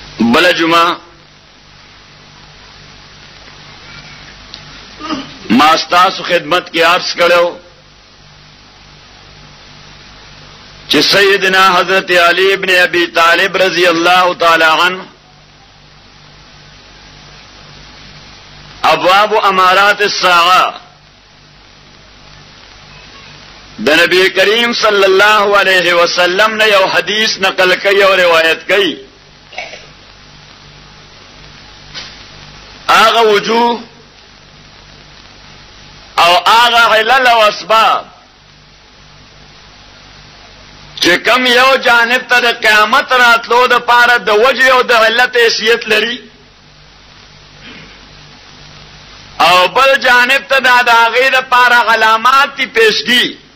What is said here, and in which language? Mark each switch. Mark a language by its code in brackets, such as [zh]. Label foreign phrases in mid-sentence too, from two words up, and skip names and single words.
[ps] بل جمعه ما ستاسو خدمت کی عرض کړو چې سیدنا حضرت علی ابن ابی طالب [ar] رضی اللہ تعالی عنہ ابواب امارات الساعه [ps] د نبی کریم [ar] صلی الله علیه وسلم [ps] نے یو حدیث نقل کړي او روایت کړي هغه وجوه او هغه علل او اسباب چې کوم یو جانب ته د قیامت راتلو د پاره د وجه او د علت حیثیت لري او بل جانب ته د هغې د پاره علامات تی پیشګي